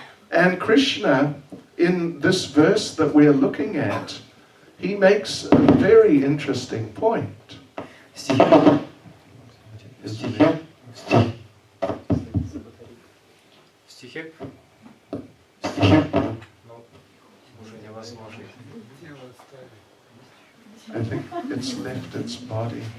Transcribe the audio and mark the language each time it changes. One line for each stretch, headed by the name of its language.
English: And Krishna, in this verse that we're looking at, he makes a very interesting point.
Russian: В стихе, ну, уже невозможно.
English: I think it's left its body.